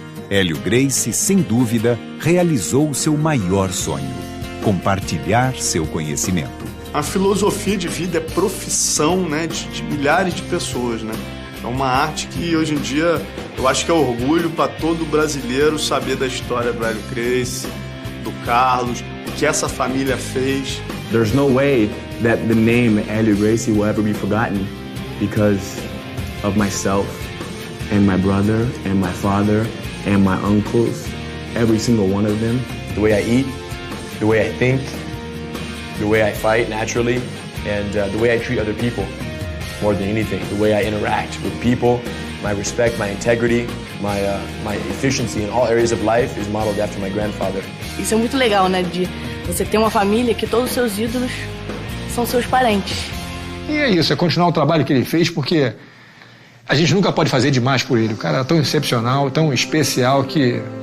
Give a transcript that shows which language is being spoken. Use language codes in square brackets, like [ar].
[pt] Hélio Gracie, sem dúvida, realizou seu maior sonho: compartilhar seu conhecimento. A filosofia de vida é profissão, né, de milhares de pessoas, né? É uma arte que hoje em dia eu acho que é orgulho para todo brasileiro saber da história do Hélio Gracie, do Carlos, o que essa família fez. [en] There's no way that the name Hélio Gracie will ever be forgotten because of myself and my brother and my father and my uncles, every single one of them. The way I eat, the way I think, the way I fight naturally, and the way I treat other people more than anything. The way I interact with people, my respect, my integrity, my efficiency in all areas of life is modeled after my grandfather. [pt] Isso é muito legal, né? De você ter uma família que todos os seus ídolos são seus parentes. E é isso, é continuar o trabalho que ele fez, porque a gente nunca pode fazer demais por ele. O cara é tão excepcional, tão especial que...